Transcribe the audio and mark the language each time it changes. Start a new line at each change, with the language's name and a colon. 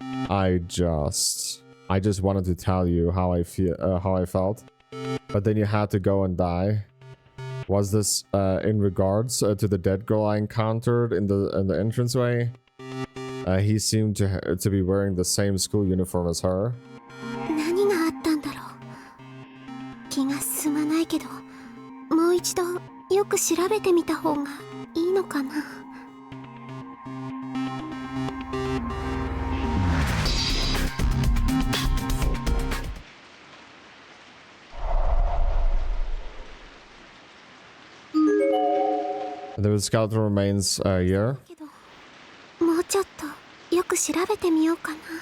English: I just wanted to tell you how I felt. But then you had to go and die. Was this in regards to the dead girl I encountered in the entranceway? He seemed to be wearing the same school uniform as her.
Japanese: 何があったんだろう。気が進まないけど、もう一度よく調べてみた方がいいのかな。
English: There was skeletal remains here.
Japanese: けど、もうちょっとよく調べてみようかな。